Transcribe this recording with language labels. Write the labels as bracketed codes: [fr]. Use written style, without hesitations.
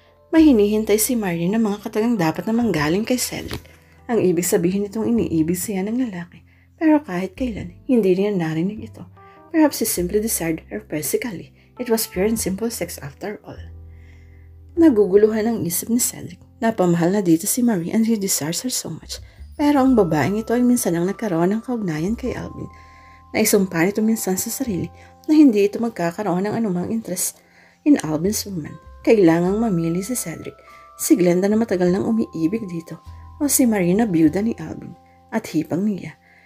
[tl] May hinihintay si Marie na mga katagang dapat na manggaling kay Cedric. Ang ibig sabihin nitong iniibig siya ng lalaki. Pero kahit kailan, hindi niya narinig ito. [en] Perhaps he simply desired her physically. It was pure and simple sex after all. [tl] Naguguluhan ang isip ni Cedric. Napamahal na dito si Marie [en] and he desires her so much. [tl] Pero ang babaeng ito ay minsan lang nagkaroon ng kaugnayan kay Alvin. Naisumpa nito minsan sa sarili na hindi ito magkakaroon ng anumang [en] interest in Alvin's woman. [tl] Kailangang mamili si Cedric, si Glenda na matagal nang umiibig dito, o si Marie na byuda ni Alvin at hipang niya.